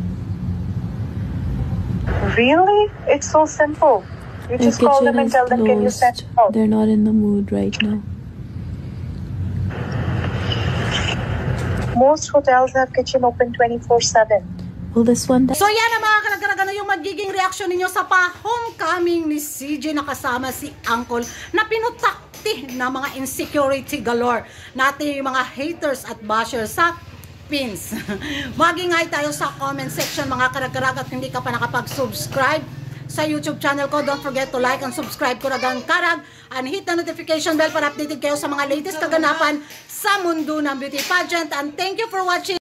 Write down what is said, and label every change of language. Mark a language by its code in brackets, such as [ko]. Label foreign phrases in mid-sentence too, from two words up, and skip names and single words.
[en] Really? It's so simple. You Their just call them kitchen and is tell them, can you send closed. out? They're not in the mood right now. Most hotels have kitchen open 24/7. Well, this one... [tl] So yan ang mga karagdagan, ano yung magiging reaksyon ninyo sa pa-homecoming ni CJ na kasama si Uncle na pinutakti na mga [en] insecurity galore [tl] natin yung mga haters at bashers sa pins. Magingay tayo sa [en] comment section [tl] mga karagdag at hindi ka pa nakapag-subscribe sa YouTube channel ko. [en] Don't forget to like and subscribe [tl] ko ragang karag [en] and hit the notification bell [tl] para updated kayo sa mga latest kaganapan sa mundo ng beauty pageant. [en] And thank you for watching.